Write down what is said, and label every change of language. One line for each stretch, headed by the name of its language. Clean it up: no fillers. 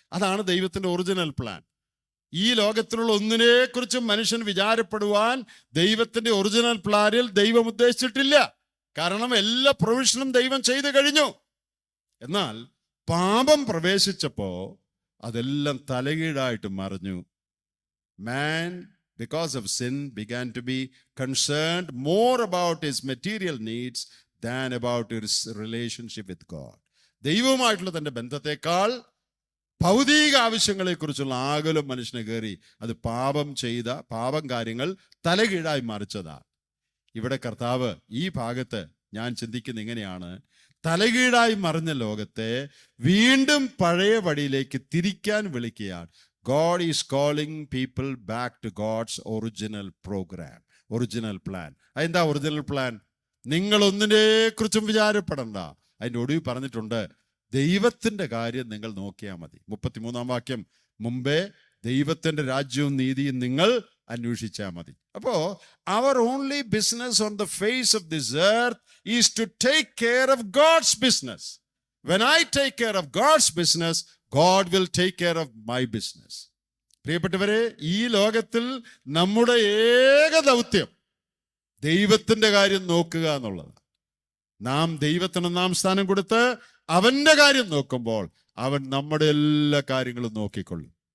Malayalam: അതാണ് ദൈവത്തിന്റെ original plan. ഈ ലോകത്തിലുള്ള ഒന്നിനെക്കുറിച്ചും മനുഷ്യൻ വിചാരപ്പെടുവാൻ ദൈവത്തിന്റെ ഒറിജിനൽ പ്ലാനിൽ ദൈവം ഉദ്ദേശിച്ചിട്ടില്ല. കാരണം എല്ലാ പ്രൊവിഷനും ദൈവം ചെയ്തു കഴിഞ്ഞു. എന്നാൽ പാപം പ്രവേശിച്ചപ്പോ അതെല്ലാം തലകീഴായിട്ട് മറിഞ്ഞു.
English: Man, because of sin, began to be concerned more about his material needs than about his relationship with God.
Malayalam: ദൈവവുമായിട്ടുള്ള തന്റെ ബന്ധത്തെക്കാൾ ഭൗതിക ആവശ്യങ്ങളെക്കുറിച്ചുള്ള ആകുലം മനുഷ്യനെ കയറി. അത് പാപം കാര്യങ്ങൾ തലകീഴായി മറിച്ചതാ. ഇവിടെ കർത്താവ് ഈ ഭാഗത്ത് ഞാൻ ചിന്തിക്കുന്ന ഇങ്ങനെയാണ്, തലകീഴായി മറിഞ്ഞ ലോകത്തെ വീണ്ടും പഴയ വഴിയിലേക്ക് തിരിക്കാൻ വിളിക്കുകയാണ്.
English: God is calling people back to God's original program, original plan.
Malayalam: അതെന്താ ഒറിജിനൽ പ്ലാൻ? നിങ്ങൾ ഒന്നിനെക്കുറിച്ചും വിചാരപ്പെടണ്ട. അതിൻ്റെ ഒടുവിൽ പറഞ്ഞിട്ടുണ്ട്, ദൈവത്തിന്റെ കാര്യം നിങ്ങൾ നോക്കിയാൽ മതി. 33-ാം വാക്യം, മുമ്പേ ദൈവത്തിന്റെ രാജ്യവും നീതിയും നിങ്ങൾ അന്വേഷിച്ചാൽ മതി. അപ്പോ
English: our only business on the face of this earth is to take care of God's business. When I take care of God's business, God will take care of my business.
Malayalam: പ്രിയപ്പെട്ടവരെ, ഈ ലോകത്തിൽ നമ്മുടെ ഏക ദൗത്യം ദൈവത്തിന്റെ കാര്യം നോക്കുക എന്നുള്ളത്. നാം ദൈവത്തിന് ഒന്നാം സ്ഥാനം കൊടുത്ത് അവന്റെ കാര്യം നോക്കുമ്പോൾ അവൻ നമ്മുടെ എല്ലാ കാര്യങ്ങളും നോക്കിക്കൊള്ളും.